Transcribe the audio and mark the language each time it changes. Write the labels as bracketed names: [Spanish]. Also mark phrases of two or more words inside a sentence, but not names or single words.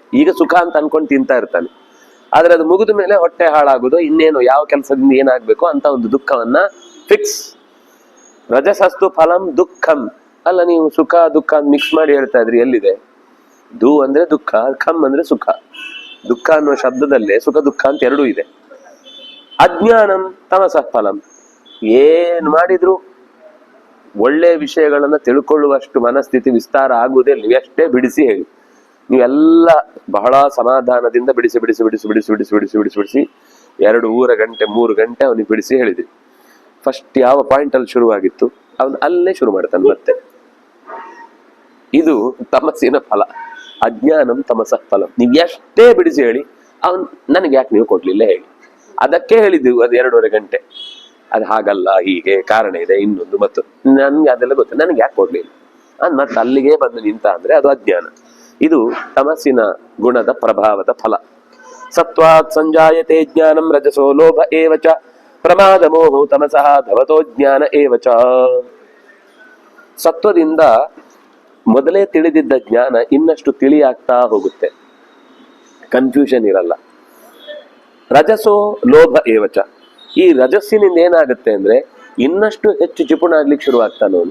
[Kannada] ಈಗ ಸುಖ ಅಂತ ಅನ್ಕೊಂಡು ತಿಂತಾ ಇರ್ತಾನೆ, ಆದ್ರೆ ಅದು ಮುಗಿದ ಮೇಲೆ ಹೊಟ್ಟೆ ಹಾಳಾಗುದು, ಇನ್ನೇನು ಯಾವ ಕೆಲಸದಿಂದ ಏನಾಗ್ಬೇಕು ಅಂತ ಒಂದು ದುಃಖವನ್ನ ಫಿಕ್ಸ್. [Sanskrit] ರಜಸಸ್ತು ಫಲಂ ದುಃಖಂ. [Kannada] ಅಲ್ಲ, ನೀವು ಸುಖ ದುಃಖ ಮಿಕ್ಸ್ ಮಾಡಿ ಹೇಳ್ತಾ ಇದ್ರಿ, ಎಲ್ಲಿದೆ? ದು ಅಂದ್ರೆ ದುಃಖ, ಖಮ್ ಅಂದ್ರೆ ಸುಖ. ದುಃಖ ಅನ್ನುವ ಶಬ್ದದಲ್ಲೇ ಸುಖ ದುಃಖ ಅಂತ ಎರಡೂ ಇದೆ. [Sanskrit] ಅಜ್ಞಾನಂ ತಮಸಃ ಫಲಂ. [Kannada] ಏನ್ ಮಾಡಿದ್ರು ಒಳ್ಳೆ ವಿಷಯಗಳನ್ನ ತಿಳ್ಕೊಳ್ಳುವಷ್ಟು ಮನಸ್ಥಿತಿ ವಿಸ್ತಾರ ಆಗುವುದೇ. ನೀವೆಷ್ಟೇ ಬಿಡಿಸಿ ಹೇಳಿ, ನೀವೆಲ್ಲ ಬಹಳ ಸಮಾಧಾನದಿಂದ ಬಿಡಿಸಿ ಬಿಡಿಸಿ ಬಿಡಿಸಿ ಬಿಡಿಸಿ ಬಿಡಿಸಿ ಬಿಡಿಸಿ ಬಿಡಿಸಿ ಬಿಡಿಸಿ 2 ಗಂಟೆ 3 ಗಂಟೆ ಅವನಿಗೆ ಬಿಡಿಸಿ ಹೇಳಿದ್ವಿ. ಫಸ್ಟ್ ಯಾವ ಪಾಯಿಂಟ್ ಅಲ್ಲಿ ಶುರುವಾಗಿತ್ತು ಅವನು ಅಲ್ಲೇ ಶುರು ಮಾಡ್ತಾನೆ ಮತ್ತೆ. ಇದು ತಮಸ್ಸಿನ ಫಲ. [Sanskrit] ಅಜ್ಞಾನಂ ತಮಸಃ ಫಲಂ. [Kannada] ನೀವ್ ಎಷ್ಟೇ ಬಿಡಿಸಿ ಹೇಳಿ, ಅವನ್ ನನಗೆ ಯಾಕೆ ನೀವು ಕೊಡ್ಲಿಲ್ಲ ಹೇಳಿ. ಅದಕ್ಕೆ ಹೇಳಿದ್ವಿ ಅದು 2.5 ಗಂಟೆ. ಅದು ಹಾಗಲ್ಲ, ಹೀಗೆ ಕಾರಣ ಇದೆ, ಇನ್ನೊಂದು ಮತ್ತು ನನ್ಗೆ ಅದೆಲ್ಲ ಗೊತ್ತು, ನನಗೆ ಯಾಕೆ ಕೊಡ್ಲಿಲ್ಲ ಮತ್ತೆ ಅಲ್ಲಿಗೆ ಬಂದು ನಿಂತ ಅಂದ್ರೆ ಅದು ಅಜ್ಞಾನ. ಇದು ತಮಸ್ಸಿನ ಗುಣದ ಪ್ರಭಾವದ ಫಲ. [Sanskrit] ಸತ್ವಾತ್ ಸಂಜಾಯತೆ ಜ್ಞಾನಂ ರಜಸೋ ಲೋಭ ಏವಚ ಪ್ರಮಾದ ಮೋಹೋ ತಮಸಃ ಧವತೋ ಜ್ಞಾನ ಏವಚ. [Kannada] ಸತ್ವದಿಂದ ಮೊದಲೇ ತಿಳಿದಿದ್ದ ಜ್ಞಾನ ಇನ್ನಷ್ಟು ತಿಳಿಯಾಗ್ತಾ ಹೋಗುತ್ತೆ, ಕನ್ಫ್ಯೂಷನ್ ಇರಲ್ಲ. [Sanskrit] ರಜಸೋ ಲೋಭ ಏವಚ. [Kannada] ಈ ರಜಸ್ಸಿನಿಂದ ಏನಾಗುತ್ತೆ ಅಂದ್ರೆ ಇನ್ನಷ್ಟು ಹೆಚ್ಚು ಜಿಪುಣ ಆಗ್ಲಿಕ್ಕೆ ಶುರು ಆಗ್ತಾನೆ ಅವನು.